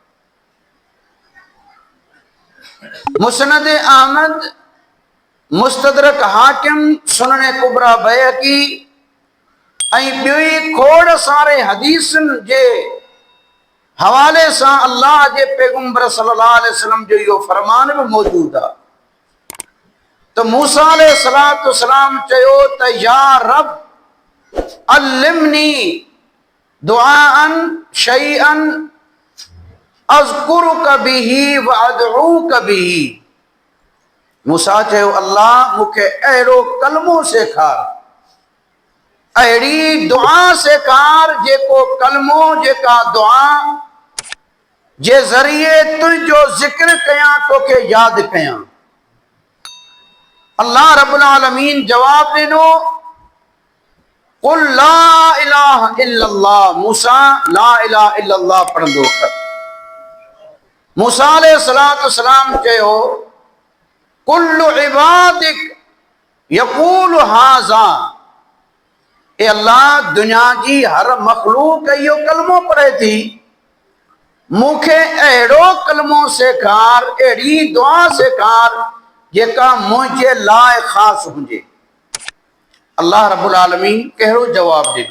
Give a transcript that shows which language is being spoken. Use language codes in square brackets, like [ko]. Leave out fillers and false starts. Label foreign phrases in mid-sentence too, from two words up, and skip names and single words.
[sd] मुस्नद अहमद, मुस्तदरक हाकिम, सुनन कुबरा बैहक़ी ऐं ॿी खोड़ सारे हदीसनि जे हवाले सां अल्लाह जे पैगंबर [ar] صلى الله عليه وسلم [sd] जो इहो फरमान बि मौजूद आहे त मूसा [ar] عليه الصلاة والسلام [sd] चयो त [ar] يا رب علمني دعاء شيئا أذكرك به وأدعوك به. [sd] मूसा चयो, अल्लाह मूंखे अहिड़ो कलमो सेखार, अहिड़ी दुआ सेखार जेको कलमो, जेका दुआ जे ज़रिए तुंहिंजो ज़िक्र कयां, तोखे यादि कयां। अल्लाह [ar] رب العالمين [sd] जवाब ॾिनो, [ar] قل لا إله إلا الله، موسى لا إله إلا الله [sd] पढ़ंदो कर। मूसा [ar] عليه الصلاة والسلام [sd] चयो, [ar] كل عبادك يقول هذا, [sd] ए अल्लाह दुनिया जी हर मखलूक इहो कलमो पढ़े थी, मूंखे अहिड़ो कलमो सेखार, अहिड़ी दुआ सेखार जेका मुंहिंजे लाइ ख़ासि हुजे। अल्लाह [ar] رب العالمين [sd] कहिड़ो जवाब ॾिनो?